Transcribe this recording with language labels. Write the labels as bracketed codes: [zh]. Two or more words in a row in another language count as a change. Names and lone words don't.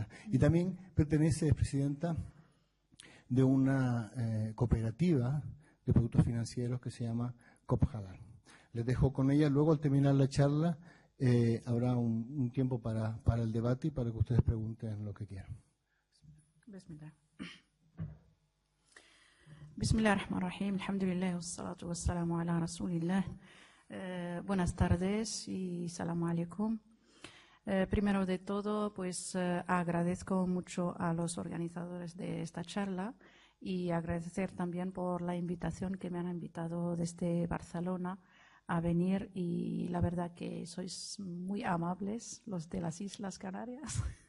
[es] Y también es presidenta de una cooperativa de productos financieros que se llama COP Halal. Les dejo con ella. Luego, al terminar la charla, habrá un tiempo para el debate y para que ustedes pregunten lo que quieran. [ar] Bismillah. Bismillahirrahmanirrahim. الحمد لله، والصلاة والسلام على رسول الله. [es] Buenas tardes y [ar] سلام عليكم. [es] Primero de todo, pues agradezco mucho a los organizadores de esta charla y agradecer también por la invitación que me han invitado desde Barcelona a venir, y la verdad que sois muy amables los de las Islas Canarias.